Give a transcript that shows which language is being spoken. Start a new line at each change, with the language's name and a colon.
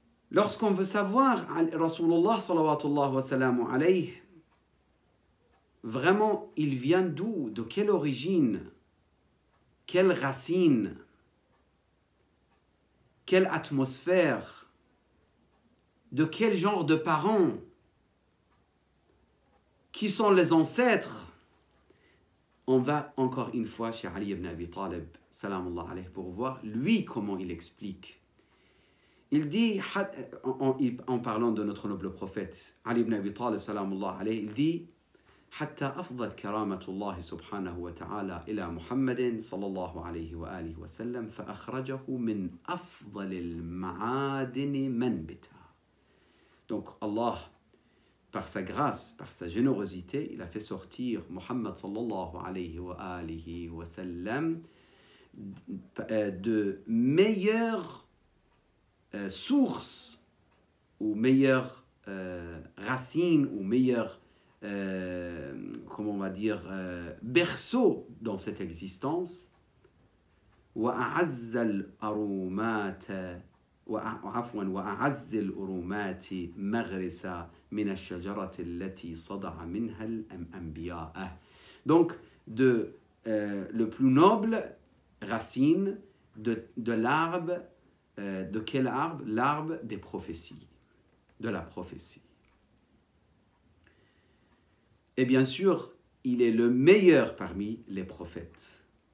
French: Lorsqu'on veut savoir Rasulullah sallallahu wa sallam alayhi, vraiment, il vient d'où, de quelle origine, quelle racine, quelle atmosphère, de quel genre de parents, qui sont les ancêtres, on va encore une fois chez Ali ibn Abi Talib, salamullah alayhi, pour voir lui comment il explique. Il dit, en parlant de notre noble prophète, Ali ibn Abi Talib, salamullah alayhi, il dit,
Arabic: حتى أفضت كرامة الله سبحانه وتعالى إلى محمد صلى الله عليه وآله وسلم فأخرجه من أفضل المعادن منبتا.
French: Donc Allah, par sa grâce, par sa générosité, il a fait sortir Muhammad sallallahu alayhi wa sallam de meilleures sources ou meilleures racines ou meilleures, comment on va dire, berceaux dans cette existence.
Arabic: وأعز الأرومات وعفوا وأعز الأرومات مغرسا من الشجرة التي صدع منها الأنبياء.
French: Donc le plus noble racine de l'arbre, de quel arbre? L'arbre des prophéties, de la prophétie. Et bien sûr, il est le meilleur parmi les prophètes.